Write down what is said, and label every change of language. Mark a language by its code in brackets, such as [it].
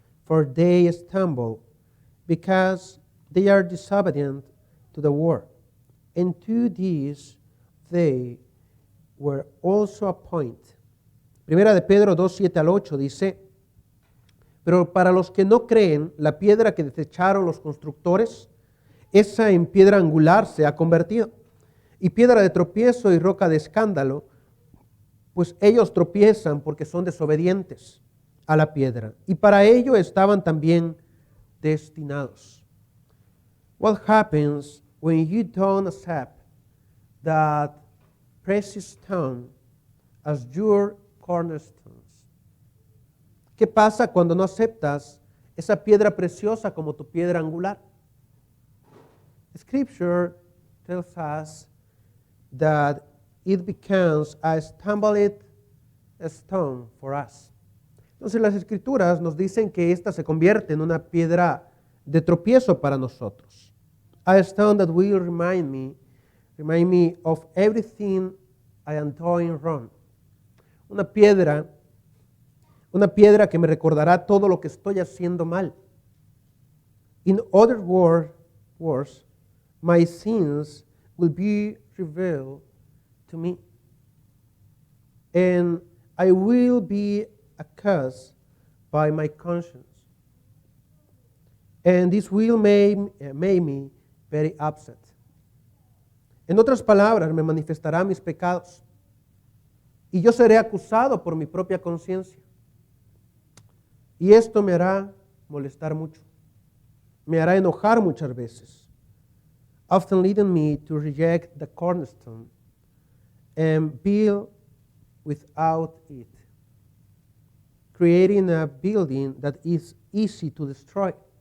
[en] For they stumble, because they are disobedient to the word. And to these they were also appointed. [es] Primera de Pedro 2, 7-8 dice, pero para los que no creen, la piedra que desecharon los constructores, esa en piedra angular se ha convertido, y piedra de tropiezo y roca de escándalo, pues ellos tropiezan porque son desobedientes a la piedra, y para ello estaban también destinados. [en] What happens when you don't accept that precious stone as your cornerstones? [es] ¿Qué pasa cuando no aceptas esa piedra preciosa como tu piedra angular? [en] Scripture tells us that it becomes a stumbled stone for us. [es] Entonces las Escrituras nos dicen que esta se convierte en una piedra de tropiezo para nosotros. [en] A stone that will remind me of everything I am doing wrong. [es] Una piedra que me recordará todo lo que estoy haciendo mal. [en] In other words, my sins will be revealed to me, and I will be accused by my conscience, and this will make me very upset. [es] En otras palabras, me manifestará mis pecados, y yo seré acusado por mi propia conciencia. Y esto me hará molestar mucho, me hará enojar muchas veces, [en] often leading me to reject the cornerstone and build without it, creating a building that is easy to destroy.